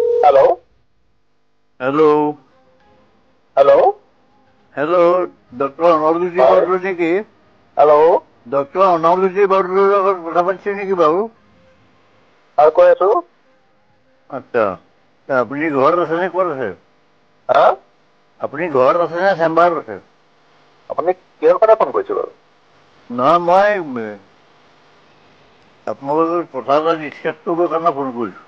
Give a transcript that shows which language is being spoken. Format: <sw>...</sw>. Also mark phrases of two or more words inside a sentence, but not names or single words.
<en>Hello? Hello, Hello? hello, Dr. Anauruji Hi.</en> <as>Baudru নেকি? Hello? Dr. Anauruji Baudruৰ লগত কথা পাতিছে নেকি বাৰু? আৰু কৈ আছো। আচ্ছা, আপুনি ঘৰত আছে নে ক'ত আছে? হা? আপুনি ঘৰত আছে নে চেম্বাৰত আছে? আপুনি কিহৰ কথা ফোন কৰিছে বাৰু? নহয়, মই আপোনালোকৰ কথা এটা ডিছকাছ কৰিবৰ কাৰণে ফোন কৰিছোঁ।</as>